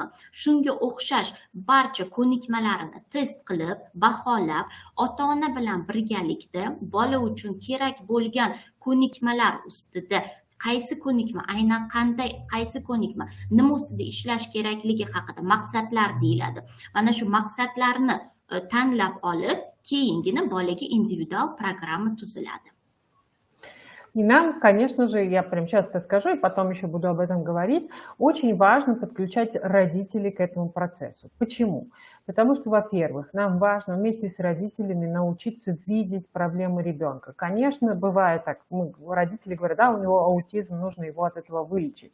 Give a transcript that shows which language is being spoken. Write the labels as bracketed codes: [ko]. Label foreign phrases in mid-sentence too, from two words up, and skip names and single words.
[uz] Shunga o'xshash barcha ko'nikmalarini test qilib, baholab, ota-ona bilan birgalikda bola uchun kerak bo'lgan ko'nikmalar ustida qaysi ko'nikma, aynan qanday, qaysi ko'nikma, nima ustida ishlash kerakligi haqida maqsadlar deyiladi. Mana shu maqsadlarni tanlab olib, keyingina bolaga individual programma tuziladi. [ru] И нам, конечно же, я прям сейчас это скажу, и потом еще буду об этом говорить, очень важно подключать родителей к этому процессу. Почему? Потому что, во-первых, нам важно вместе с родителями научиться видеть проблемы ребенка. Конечно, бывает так, родители говорят, да, у него аутизм, нужно его от этого вылечить.